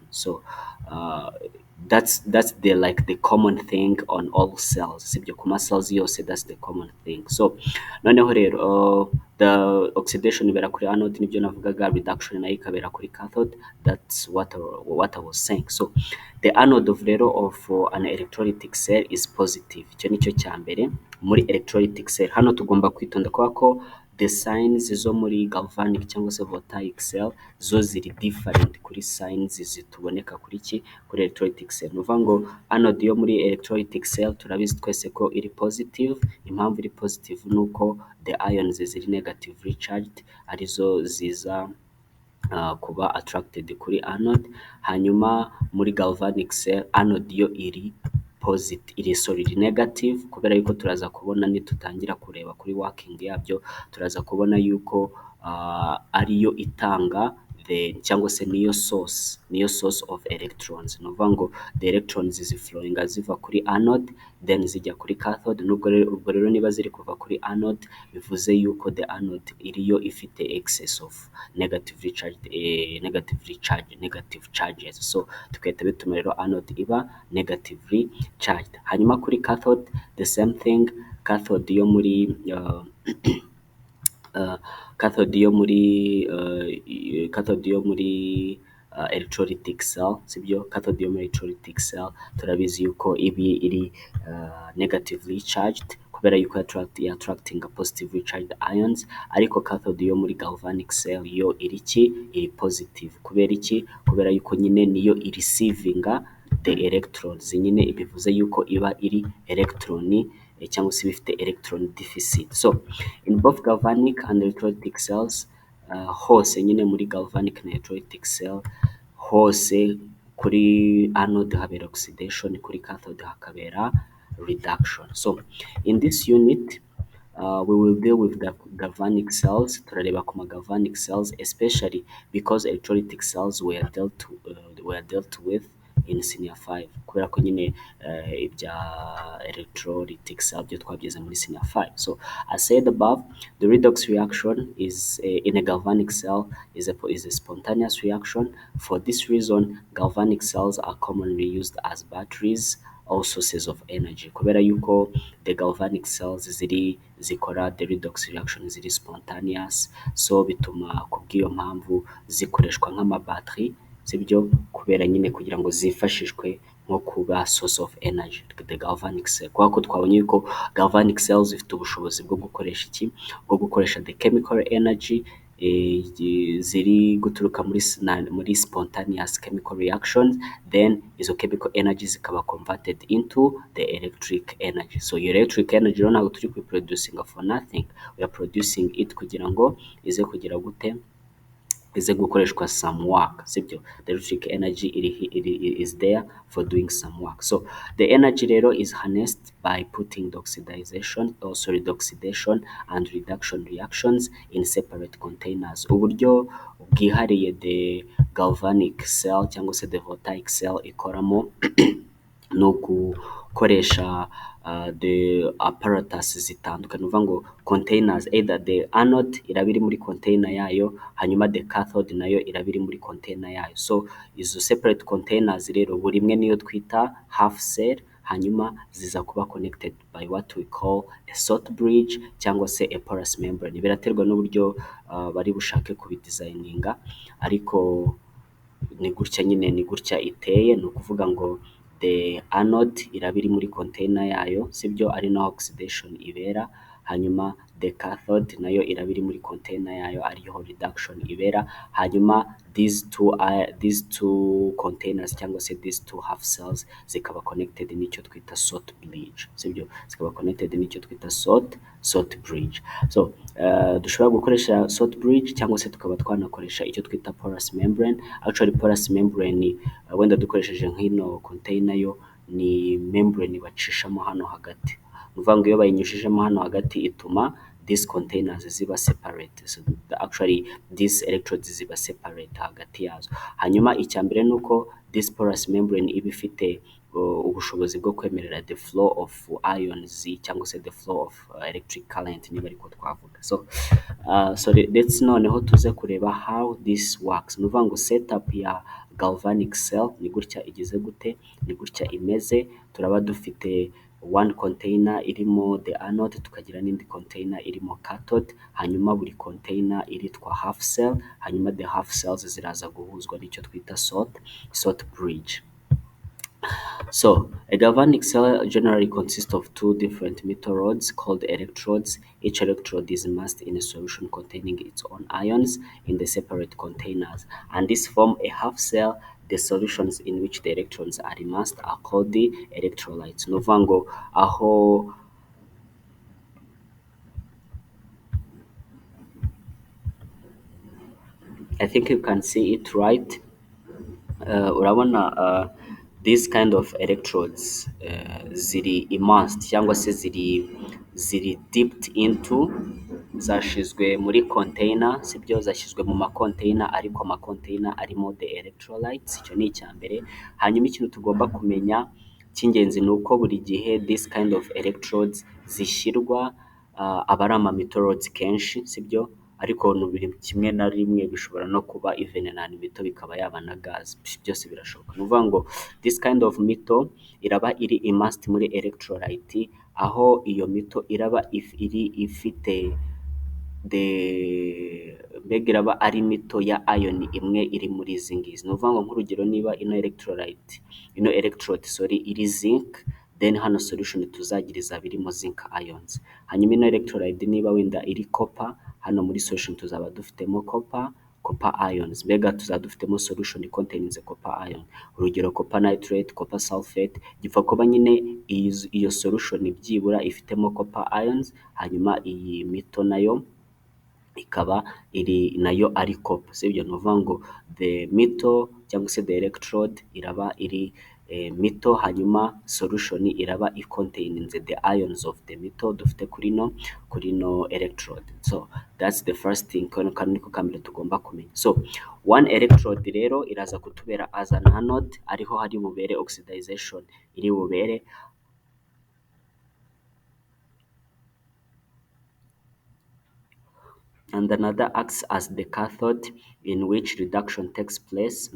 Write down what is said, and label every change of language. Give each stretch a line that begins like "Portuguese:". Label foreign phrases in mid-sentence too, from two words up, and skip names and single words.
English: So that's the like the common thing on all cells,
Kinyarwanda: sibyo, ku ma cells yose,
English: that's the common thing.
Kinyarwanda: So noneho rero
English: the oxidation
Kinyarwanda: ibera kuri anode nibyo navugaga, reduction nayo ikabera kuri cathode.
English: That's what I was saying. So the anode of rero of an electrolytic cell is positive.
Kinyarwanda: Icyo nicyo cya mbere muri
English: electrolytic cell.
Kinyarwanda: Hano tugomba kwitonda kubera ko
English: the signs
Kinyarwanda: zo muri galvanic cyangwa se
English: voltaic cell
Kinyarwanda: zo ziri different kuri signs zituboneka kuri
English: electrolytic cell.
Kinyarwanda: Nuvuga ngo anode yo muri
English: electrolytic cell
Kinyarwanda: turabizi twese ko iri positive. Impamvu iri positive nuko
English: the ions
Kinyarwanda: ziri
English: negatively charged
Kinyarwanda: arizo ziza kuba attracted kuri anode. Hanyuma muri
English: galvanic cell
Kinyarwanda: anode yo iri negative, kubera yuko turaza kubona nitutangira kureba kuri working yabyo, turaza kubona yuko ariyo itanga cyangwa se niyo
English: source of electrons.
Kinyarwanda: Nuvuga ngo
English: the electrons
Kinyarwanda: ziflowing ziva kuri anode then zijya kuri cathode. Ubwo rero niba ziri kuva kuri anode bivuze yuko
English: the anode
Kinyarwanda: iriyo ifite
English: excess of negative charges.
Kinyarwanda: So tukahita bituma rero anode iba
English: negatively charged.
Kinyarwanda: Hanyuma kuri cathode
English: the same thing.
Kinyarwanda: Cathode yo muri
English: electrolytic cell,
Kinyarwanda: sibyo, cathode yo muri
English: electrolytic cell
Kinyarwanda: turabizi yuko ibi iri
English: negatively charged
Kinyarwanda: kubera yuko
English: attracting positively charged ions,
Kinyarwanda: ariko cathode yo muri
English: galvanic cell
Kinyarwanda: yo iri positive. Kubera iki? Kubera yuko nyine niyo
English: receiving the electrons,
Kinyarwanda: nyine bivuze yuko iba iri electron cyangwa se bifite
English: electron deficit. So in both galvanic and electrolytic cells
Kinyarwanda: hose nyine muri galvanic na
English: electrolytic cell
Kinyarwanda: hose kuri anode habera oxidation, kuri cathode hakabera reduction.
English: So in this unit We will deal with the galvanic cells,
Kinyarwanda: turareba ku ma
English: galvanic cells, especially because electrolytic cells were dealt with in senior 5,
Kinyarwanda: kubera ko nyine ibya
English: electrolytic cell
Kinyarwanda: byo twabyize muri senior 5.
English: So as said above, the redox reaction is in a galvanic cell is a spontaneous reaction. For this reason, galvanic cells are commonly used as batteries or sources of energy,
Kinyarwanda: kubera yuko
English: the galvanic cells
Kinyarwanda: zikora
English: the redox reaction
Kinyarwanda: ziri spontaneous, so bituma kubw'iyo mpamvu zikoreshwa nk'amabatterie, sibyo, kubera nyine kugira ngo zifashishwe nko kuba
English: source of energy, the galvanic cell,
Kinyarwanda: kubera ko twabonye yuko
English: galvanic cells
Kinyarwanda: zifite ubushobozi bwo gukoresha iki, bwo gukoresha
English: the chemical energy
Kinyarwanda: ziri guturuka muri
English: spontaneous chemical reactions, then
Kinyarwanda: izo
English: chemical energy
Kinyarwanda: zikaba
English: converted into the electric energy. So your electric energy
Kinyarwanda: rero ntabwo turi kuyiproducinga
English: for nothing, we are producing it
Kinyarwanda: kugira ngo ize kugira gute, ize gukoreshwa
English: some work,
Kinyarwanda: sibyo.
English: The electric energy is there for doing some work. So the energy rero is harnessed by putting the oxidation, the oxidation and reduction reactions in separate containers.
Kinyarwanda: Uburyo bwihariye
English: the galvanic cell
Kinyarwanda: cyangwa se
English: the voltaic cell
Kinyarwanda: ikoramo ni ugukoresha
English: the apparatus
Kinyarwanda: zitandukanye, uvuga ngo
English: containers, either the anode
Kinyarwanda: iraba iri muri container yayo, hanyuma
English: the cathode
Kinyarwanda: nayo iraba iri muri container yayo. So izo
English: separate containers
Kinyarwanda: rero buri imwe niyo twita
English: half cell,
Kinyarwanda: hanyuma ziza kuba
English: connected by what we call a salt bridge
Kinyarwanda: cyangwa se
English: a porous membrane.
Kinyarwanda: Biraterwa n'uburyo bari bushake kubidesigninga, ariko ni gutya nyine, ni gutya iteye. Ni ukuvuga ngo
English: the anode
Kinyarwanda: iraba iri muri container yayo, sibyo, ari naho oxidation ibera, hanyuma
English: the cathode
Kinyarwanda: nayo iraba iri muri container yayo, ariho reduction ibera, hanyuma
English: these two containers
Kinyarwanda: cyangwa se
English: these two half cells
Kinyarwanda: zikaba connected n'icyo twita
English: salt bridge,
Kinyarwanda: sibyo, zikaba connected n'icyo twita
English: salt bridge.
Kinyarwanda: So dushobora gukoresha
English: salt bridge
Kinyarwanda: cyangwa se tukaba twanakoresha icyo twita
English: porous membrane. Actually porous membrane
Kinyarwanda: wenda dukoresheje nk'ino container yo ni membrane bacishamo hano hagati, ni ukuvuga ngo iyo bayinyujijemo hano hagati ituma
English: these containers
Kinyarwanda: ziba
English: separate, so actually these electrodes
Kinyarwanda: ziba separate hagati yazo. Hanyuma icya mbere ni uko
English: this porous membrane
Kinyarwanda: iba ifite ubushobozi bwo kwemerera
English: the flow of ions
Kinyarwanda: cyangwa se
English: the flow of electric current
Kinyarwanda: niba ariko twavuga.
English: So let's
Kinyarwanda: noneho tuze kureba
English: how this works.
Kinyarwanda: Ni ukuvuga ngo setup ya galvanic cell ni gutya igize gute, ni gutya imeze. Turaba dufite
English: one container
Kinyarwanda: irimo
English: the anode,
Kinyarwanda: tukagira n'indi container irimo cathode, hanyuma buri container iritwa
English: half cell,
Kinyarwanda: hanyuma
English: the half cells
Kinyarwanda: ziraza guhuzwa n'icyo twita
English: salt bridge. So a galvanic cell generally consists of two different metal rods called electrodes. Each electrode is immersed in a solution containing its own ions in the separate containers, and this form a half cell. The solutions in which the electrons are immersed are called the electrolytes.
Kinyarwanda: Ni ukuvuga ngo aho
English: I think you can see it right.
Kinyarwanda: Urabona
English: these kind of electrodes
Kinyarwanda: ziri immersed cyangwa se ziri
English: dipped into,
Kinyarwanda: zashizwe muri container, sibyo, zashyizwe mu macontainer, ariko amacontainer arimo
English: the electrolytes.
Kinyarwanda: Icyo ni icya mbere. Hanyuma ikintu tugomba kumenya cy'ingenzi ni uko buri gihe
English: this kind of electrodes
Kinyarwanda: zishyirwa aba ari
English: metal rods
Kinyarwanda: kenshi, sibyo, ariko biri kimwe na rimwe bishobora no kuba even na mito bikaba yaba na gas, byose birashoboka. Ni ukuvuga ngo
English: this kind of metal
Kinyarwanda: iraba iri immersed muri electrolyte, aho iyo mito iraba ifite mbega iraba ari mito ya ion imwe iri muri izi ngizi. Ni ukuvuga ngo nk'urugero niba ino electrode iri zinc, then hano solution tuzagira izaba irimo
English: zinc ions.
Kinyarwanda: Hanyuma ino electrolyte niba wenda iri copper, hano muri solution tuzaba dufitemo
English: copper ions,
Kinyarwanda: mbega tuzaba dufitemo
English: solution containing copper ion.
Kinyarwanda: Urugero
English: copper nitrate, copper sulfate,
Kinyarwanda: gipfa kuba nyine iyo solution byibura ifitemo
English: copper ions,
Kinyarwanda: hanyuma iyi mito nayo ikaba nayo ari copper, sibyo. Ni ukuvuga ngo
English: the metal
Kinyarwanda: cyangwa se
English: the electrode
Kinyarwanda: iraba iri metal, hanyuma solution iraba
English: containing the ions of the metal
Kinyarwanda: dufite kuri no electrode.
English: So that's the first thing,
Kinyarwanda: kano niko kambere tugomba kumenya. So
English: one electrode
Kinyarwanda: rero iraza kutubera
English: as an anode,
Kinyarwanda: ariho hari bubere oxidization iri bubere,
English: and another acts as the cathode in which reduction takes place.